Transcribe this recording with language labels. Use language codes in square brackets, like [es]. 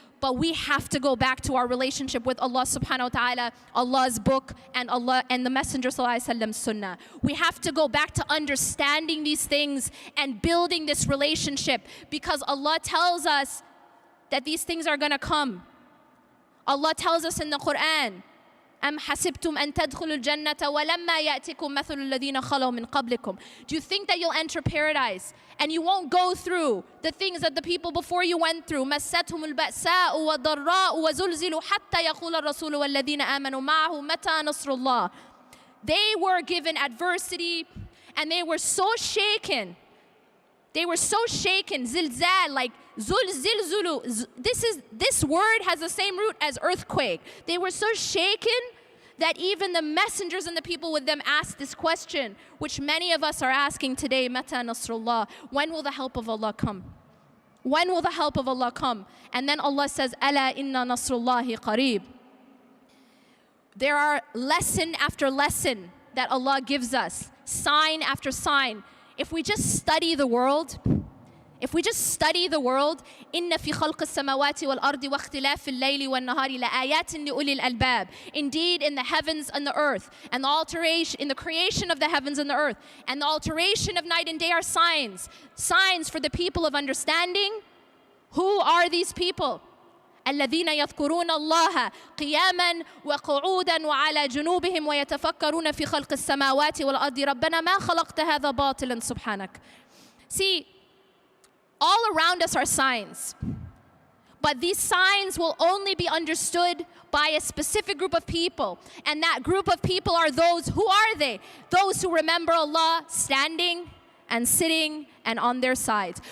[en] But we have to go back to our relationship with Allah subhanahu wa ta'ala, Allah's book, and Allah and the Messenger sallallahu alaihi wasallam's sunnah. We have to go back to understanding these things and building this relationship, because Allah tells us that these things are going to come. Allah tells us in the Quran, [ar] أَمْ حَسِبْتُمْ أَن تَدْخُلُوا الْجَنَّةَ وَلَمَّا يَأْتِكُمْ مَثَلُ الَّذِينَ خَلَوْا مِنْ قَبْلِكُمْ. [en] Do you think that you'll enter paradise and you won't go through the things that the people before you went through? [ar] مَسَّتْهُمُ الْبَأْسَاءُ وَالضَّرَّاءُ وَزُلْزِلُوا حَتَّى يَقُولَ الرَّسُولُ وَالَّذِينَ آمَنُوا مَعَهُ مَتَى نَصْرُ اللَّهِ. [en] They were given adversity and they were so shaken. They were so shaken, zilzal, like zul. This word has the same root as earthquake. They were so shaken that even the messengers and the people with them asked this question, which many of us are asking today, [ar] Mata Nasrullah, [en] when will the help of Allah come? When will the help of Allah come? And then Allah says, [ar] Ala inna nasrullahi qareeb. [en] There are lesson after lesson that Allah gives us, sign after sign. If we just study the world, [ar] إن في خلق السماوات والأرض واختلاف الليل والنهار لآيات لأولي الألباب. [en] Indeed, in the heavens and the earth, and the alteration, in the creation of the heavens and the earth, and the alteration of night and day are signs for the people of understanding. Who are these people? [ar] الذين يذكرون الله قياما وقعودا وعلى جنوبهم ويتفكرون في خلق السماوات والأرض ربنا ما خلقت هذا باطلا سبحانك. [en] See, all around us are signs, but these signs will only be understood by a specific group of people, and that group of people are those, who are they? Those who remember Allah standing and sitting and on their sides.